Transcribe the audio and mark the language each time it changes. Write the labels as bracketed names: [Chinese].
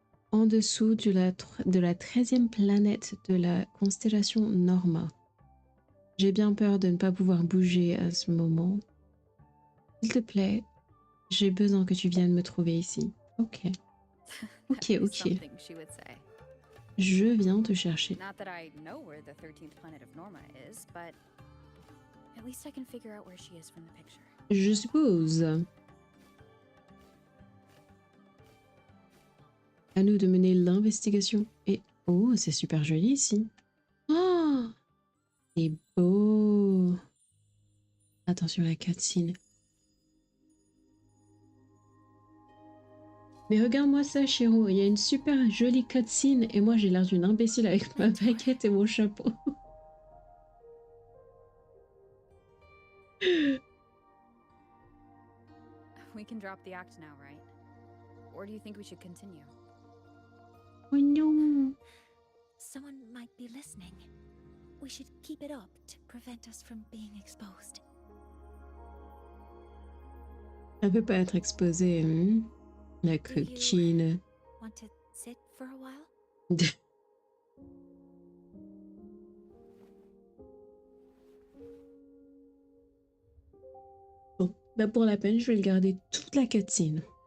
[French] En dessous de la 13e planète de la constellation Norma. J'ai bien peur de ne pas pouvoir bouger à ce moment. S'il te plaît, j'ai besoin que tu viennes me trouver ici. Ok. Ok, ok. Je viens te chercher. [English] Not that I know where the 13th planet of Norma is, but at least I can figure out where she is from the picture. [French] Je suppose. À nous de mener l'investigation. Et oh, c'est super joli ici. Oh, c'est beau. Attention à la cutscene. Mais regarde-moi ça, Chiro. Il y a une super jolie cutscene et moi j'ai l'air d'une imbécile avec ma baguette et mon chapeau. [English] We can drop the act now, right? or do you think we should continue? [French] Oh non. [English] Someone might be listening. We should keep it up to prevent us from being exposed. [French] Elle peut pas être exposée, hein? La [English] Do you [French] coquine. [English] want to sit for a while? [French] Bon, bah pour la peine, je vais le garder toute la cutscene.